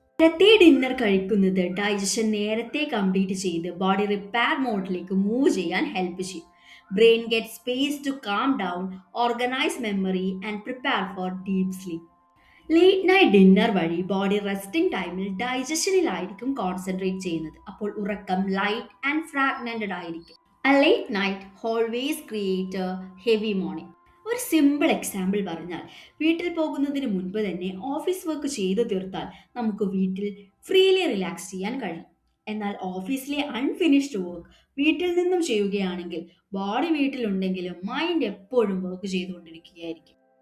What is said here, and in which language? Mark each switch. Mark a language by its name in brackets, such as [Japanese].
[Malayalam] നേരത്തെ ഡിന്നർ കഴിക്കുന്നത് ഡൈജഷൻ നേരത്തെ കംപ്ലീറ്റ് ചെയ്ത് ബോഡി റിപ്പയർ മോഡിലേക്ക് മൂവ് ചെയ്യാൻ ഹെൽപ്പ് ചെയ്യും. [English] Brain get space to calm down, organise memory and prepare for deep sleep. [Malayalam] Late night dinner വഴി ബോഡി റെസ്റ്റിംഗ് ടൈമിൽ ഡൈജഷനിലായിരിക്കും കോൺസെൻട്രേറ്റ് ചെയ്യുന്നത്. അപ്പോൾ ഉറക്കം [English] light and fragmented [Malayalam] ആയിരിക്കും. [English] A late night always create a heavy morning. [Malayalam] ഒരു simple example പറഞ്ഞാൽ, വീട്ടിൽ പോകുന്നതിന് മുൻപ് തന്നെ ഓഫീസ് വർക്ക് ചെയ്തു തീർത്താൽ നമുക്ക് വീട്ടിൽ ഫ്രീലി റിലാക്സ് ചെയ്യാൻ കഴിയും. എന്നാൽ ഓഫീസിലെ അൺഫിനിഷ്ഡ് വർക്ക് വീട്ടിൽ നിന്നും ചെയ്യുകയാണെങ്കിൽ ബോഡി വീട്ടിലുണ്ടെങ്കിലും മൈൻഡ് എപ്പോഴും വർക്ക് ചെയ്തുകൊണ്ടിരിക്കുകയായിരിക്കും.